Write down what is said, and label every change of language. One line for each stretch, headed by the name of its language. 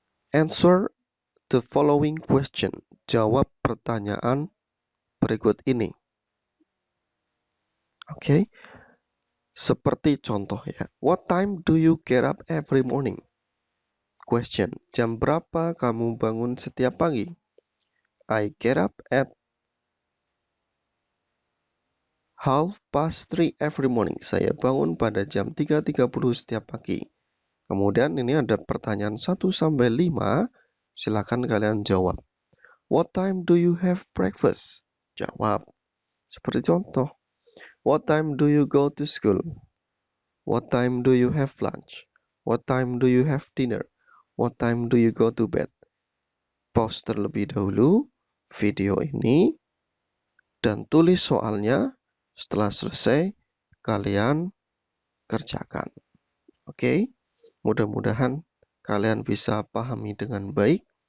English: Answer the following question.
Indonesian: Jawab pertanyaan berikut ini. Oke. Seperti contoh ya.
English: What time do you get up every morning? Question.
Indonesian: Jam berapa kamu bangun setiap pagi?
English: I get up at 3:30 every morning.
Indonesian: Saya bangun pada jam 3.30 setiap pagi. Kemudian ini ada pertanyaan 1 sampai 5. Silakan kalian jawab.
English: What time do you have breakfast?
Indonesian: Jawab. Seperti contoh.
English: What time do you go to school? What time do you have lunch? What time do you have dinner? What time do you go to bed?
Indonesian: Pause terlebih dahulu video ini dan tulis soalnya. Setelah selesai, kalian kerjakan. Oke, mudah-mudahan kalian bisa pahami dengan baik.